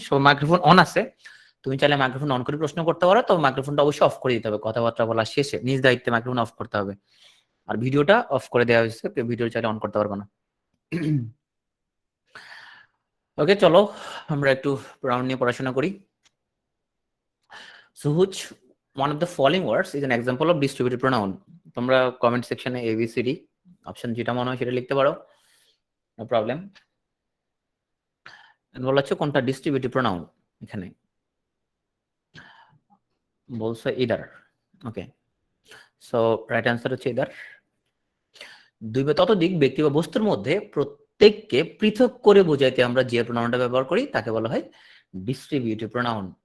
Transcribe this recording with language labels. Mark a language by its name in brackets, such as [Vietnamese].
[Bangla] সব microphone on আছে, তুমি চাইলে মাইক্রোফোন অন করে প্রশ্ন করতে পারো, তবে মাইক্রোফোনটা অবশ্যই অফ করে দিতে হবে। কথাবার্তা বলা শেষে নিজ দায়িত্বে মাইক্রোফোন অফ করতে হবে। আর ভিডিওটা অফ করে দেওয়া হয়েছে, ভিডিও চাইলে অন করতে পারবো না। ওকে, চলো আমরা একটু প্রোনাউন নিয়ে পড়াশোনা করি। [English] So which one of the following words is an example of distributive pronoun? [Bangla] তোমরা কমেন্ট সেকশনে ABCD অপশন যেটা মনে হয় সেটা লিখতে পারো, [English] No problem. [Bangla] বলা হচ্ছে কোনটা ডিস্ট্রিবিউটিভ প্রোনাউন, এখানে বলছে ইদার। ওকে, [English] so right answer [Bangla] হচ্ছে ইদার। দুই বা ততোধিক ব্যক্তি বা বস্তুর মধ্যে প্রত্যেককে পৃথক করে বোঝাইতে আমরা যে প্রোনাউনটা ব্যবহার করি তাকে বলা হয় ডিস্ট্রিবিউটিভ প্রোনাউন।